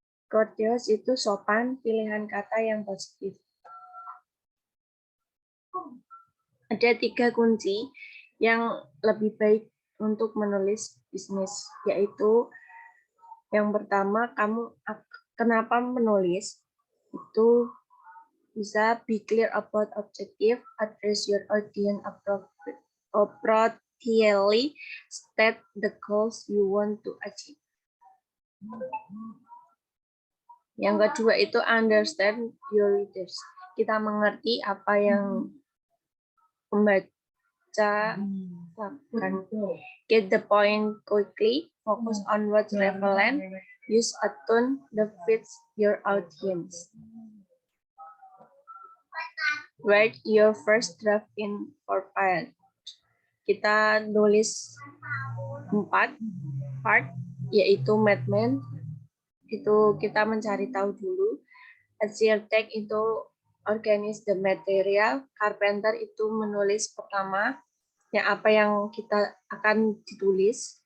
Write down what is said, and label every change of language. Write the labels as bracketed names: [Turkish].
[Indonesian] Courteous itu sopan, pilihan kata yang positif. Ada 3 kunci yang lebih baik untuk menulis bisnis, yaitu yang pertama, kenapa menulis? Itu bisa [English] be clear about objective, address your audience appropriately, state the goals you want to achieve. [Indonesian] Yang kedua itu [English] understand your readers. [Indonesian] Kita mengerti apa yang pembaca lakukan. [English] Get the point quickly, focus on what's relevant, use a tone that fits your audience. Write your first draft in 4 parts. [Indonesian] Kita nulis 4 part, yaitu Madman, itu kita mencari tahu dulu. [English] Architect itu organize the material. [Indonesian] Carpenter itu menulis pertama, yang apa yang kita akan ditulis.